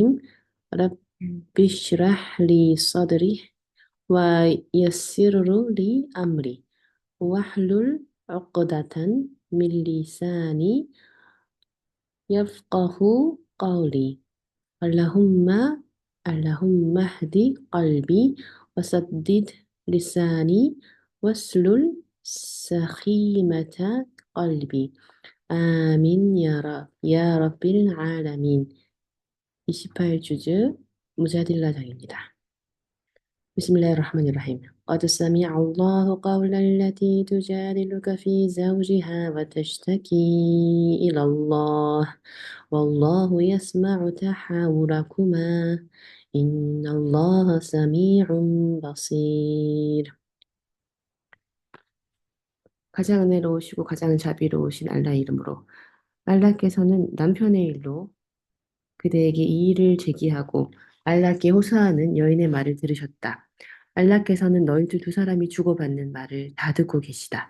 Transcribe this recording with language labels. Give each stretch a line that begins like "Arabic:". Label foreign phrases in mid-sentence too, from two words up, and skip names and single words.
Arabic: رب اشرح لي صدري ويسر لي أمري واحلل عقدة من لساني يفقه قولي. اللهم اللهم اهد قلبي وسدد لساني واسلل سخيمة قلبي. آمين يا رب العالمين.
Korean: 28주즈 무자딜라장입니다.
Arabic: بسم الله الرحمن الرحيم. قد سمع الله قول التي تجادلك في زوجها وتشتكي إلى الله والله يسمع تحاوركما إن الله سميع بصير.
Korean: 가장 은혜로우시고 가장 자비로우신 알라의 이름으로. 알라께서는 남편의 일로 그대에게 이 일을 제기하고 알라께 호소하는 여인의 말을 들으셨다. 알라께서는 너희들 두 사람이 주고받는 말을 다 듣고 계시다.